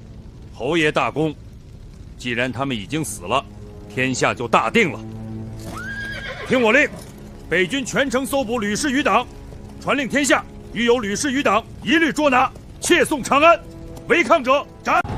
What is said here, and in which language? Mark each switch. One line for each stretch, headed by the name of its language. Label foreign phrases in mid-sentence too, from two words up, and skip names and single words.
Chinese: 侯爺大功，既然他們已經死了，天下就大定了。聽我令，北軍全城搜捕呂氏餘黨，傳令天下，遇有呂氏餘黨，一律捉拿，切送長安。違抗者斬。